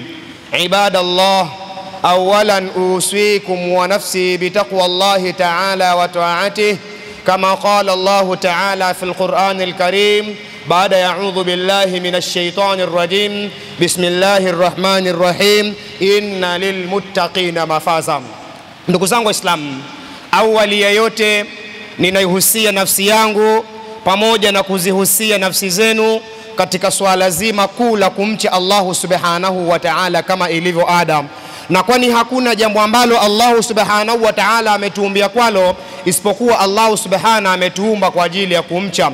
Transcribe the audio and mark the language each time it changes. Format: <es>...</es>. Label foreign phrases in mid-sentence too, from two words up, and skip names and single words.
<ar>عباد الله، أولا أوصيكم ونفسي بتقوى الله تعالى وطاعته كما قال الله تعالى في القرآن الكريم بعد أعوذ بالله من الشيطان الرجيم بسم الله الرحمن الرحيم إن للمتقين مفازا.</ar> <sw>Ndugu zangu Waislamu, awali ya yote ninaihusia nafsi yangu pamoja na kuzihusia nafsi zenu katika swala zima kuu la kumcha Allah</sw> <ar>سبحانه وتعالى</ar> <sw>kama ilivyo Adam. Na kwani hakuna jambo ambalo Allah</sw> <ar>سبحانه وتعالى</ar> <sw>ametuumbia kwalo isipokuwa Allah subhanahu ametuumba kwa ajili ya kumcha.</sw>